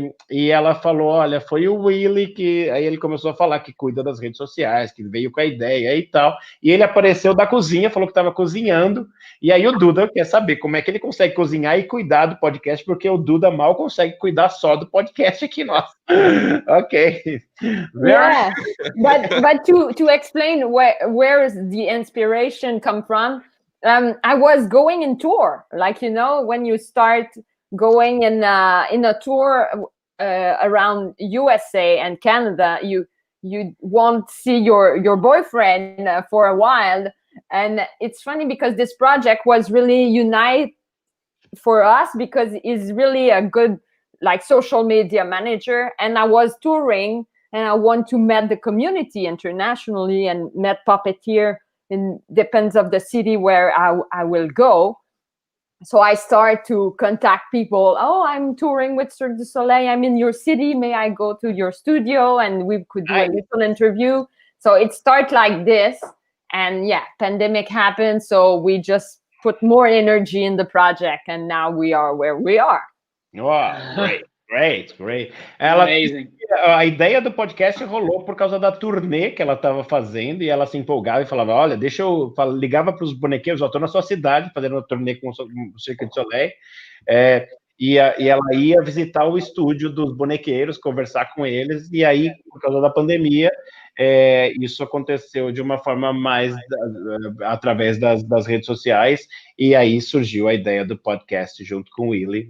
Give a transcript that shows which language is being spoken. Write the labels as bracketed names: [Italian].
[Portuguese] E ela falou, olha, foi o Willy que, aí ele começou a falar que cuida das redes sociais, que veio com a ideia e tal, e ele apareceu da cozinha, falou que estava cozinhando, e aí o Duda quer saber como é que ele consegue cozinhar e cuidar do podcast, porque o Duda mal consegue cuidar só do podcast aqui, nossa. Ok. [English] Yeah, but to explain where is the inspiration come from, I was going in tour, like, you know, when you start going in a tour around USA and Canada, you won't see your boyfriend for a while. And it's funny because this project was really unite for us because he's really a good like social media manager, and I was touring and I want to meet the community internationally and met puppeteer in depends of the city where I will go. So I start to contact people. Oh, I'm touring with Cirque du Soleil. I'm in your city. May I go to your studio and we could do a little interview? So it started like this. And yeah, pandemic happened. So we just put more energy in the project. And now we are where we are. Wow, great. Amazing. [Portuguese] A ideia do podcast rolou por causa da turnê que ela estava fazendo e ela se empolgava e falava, olha, ligava para os bonequeiros, eu estou na sua cidade fazendo uma turnê com o Cirque du Soleil, e ela ia visitar o estúdio dos bonequeiros, conversar com eles, e aí, por causa da pandemia, isso aconteceu de uma forma mais através das redes sociais, e aí surgiu a ideia do podcast junto com o Willy.